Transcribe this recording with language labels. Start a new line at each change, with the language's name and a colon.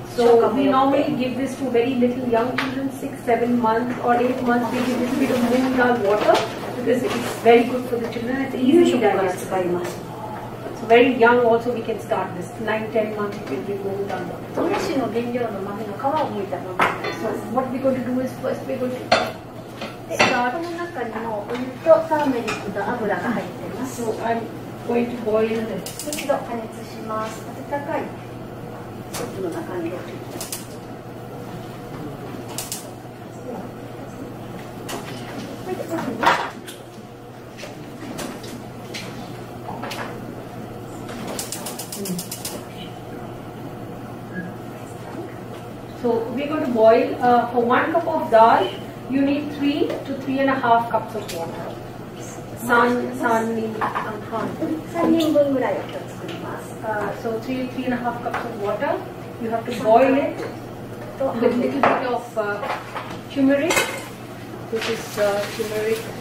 English: So we normally give this to very little young children, 6, 7 months or 8 months. We give a little bit of moong dal water because it's very good for the children. It's easily digestible. So very young also we can start this. 9, 10 months you can give moong dal water. So what we're going to do is, first we're going to
Japanese: この中にもお湯とターメリックと油が入っています。
English: So I'm going to boil it.
Japanese: 一度加熱します。温かいスープの中に入れていきます。
English: So we're going to boil for 1 cup of dal. You need 3 to 3.5 cups of water.
Japanese: 3人分ぐらいを今日作ります。
English: So 3.5 cups of water. You have to boil it with a little bit of turmeric. This is turmeric.